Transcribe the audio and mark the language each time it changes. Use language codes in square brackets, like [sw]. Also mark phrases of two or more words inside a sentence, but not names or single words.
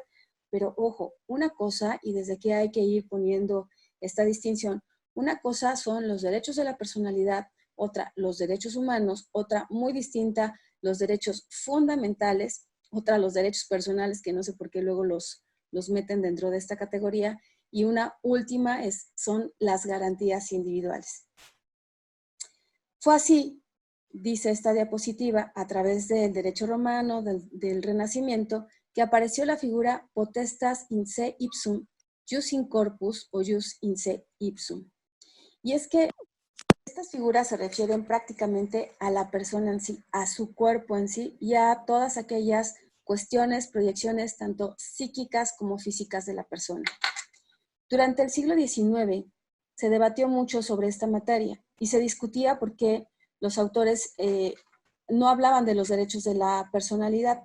[es] Pero ojo, una cosa, y desde aquí hay que ir poniendo esta distinción, una cosa son los derechos de la personalidad, otra los derechos humanos, otra muy distinta los derechos fundamentales, otra los derechos personales, que no sé por qué luego los meten dentro de esta categoría, y una última son las garantías individuales. Fue así, dice esta diapositiva, a través del derecho romano, del Renacimiento, que apareció la figura [la] potestas in se ipsum, jus in corpus [es] o [la] jus in se ipsum. [es] Y es que estas figuras se refieren prácticamente a la persona en sí, a su cuerpo en sí y a todas aquellas cuestiones, proyecciones, tanto psíquicas como físicas de la persona. Durante el siglo XIX se debatió mucho sobre esta materia y se discutía por qué los autores no hablaban de los derechos de la personalidad.